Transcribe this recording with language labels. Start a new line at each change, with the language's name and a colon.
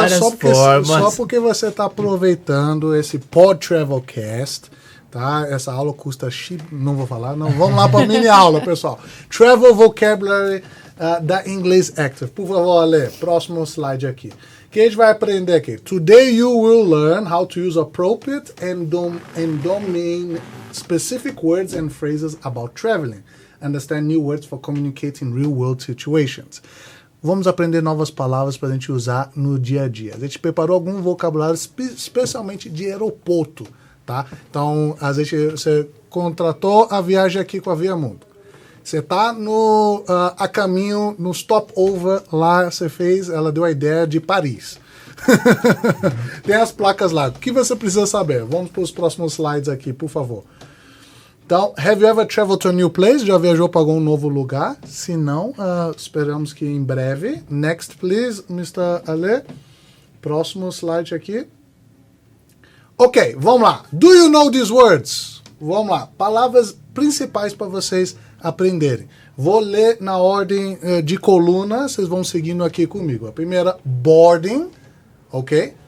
Portuguese: várias formas. só porque você está aproveitando esse Pod Travelcast, tá? Essa aula custa não vou falar, não. Vamos lá para a mini aula, pessoal. Travel Vocabulary da English Active. Por favor, Ale, próximo slide aqui. Que a gente vai aprender aqui.
English: Today you will learn how to use appropriate and domain specific words and phrases about traveling. Understand new words for communicating real world situations.
Portuguese: Vamos aprender novas palavras para a gente usar no dia a dia. A gente preparou algum vocabulário especialmente de aeroporto, tá? Então, você contratou a viagem aqui com a Via Mundo. Você tá a caminho, no stopover, lá você fez, ela deu a ideia de Paris. Tem as placas lá. O que você precisa saber? Vamos para os próximos slides aqui, por favor. Então,
English: have you ever traveled to a new place?
Portuguese: Já viajou para algum novo lugar? Se não, esperamos que em breve.
English: Next, please,
Portuguese: Mr. Ale. Próximo slide aqui. Ok, vamos lá.
English: Do you know these words?
Portuguese: Vamos lá. Palavras principais para vocês aprenderem. Vou ler na ordem de coluna, vocês vão seguindo aqui comigo. A primeira, boarding, ok?